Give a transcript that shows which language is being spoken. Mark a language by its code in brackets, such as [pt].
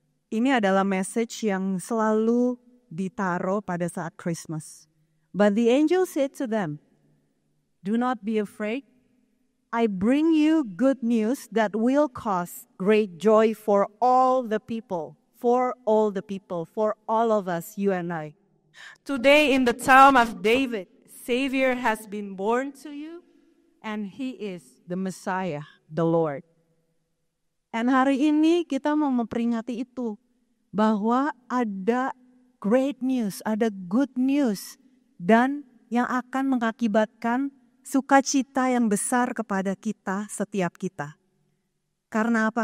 [id] Ini adalah message yang selalu ditaruh pada saat Christmas. [en] But the angel said to them, "Do not be afraid. I bring you good news that will cause great joy for all the people, for all of us, you and I. Today in the town of David, Savior has been born to you, and He is the Messiah, the Lord." [id] And hari ini kita mau memperingati itu, bahwa ada [en] great news, [id] ada [en] good news, [id] dan yang akan mengakibatkan sukacita yang besar kepada kita, setiap kita. Karena apa?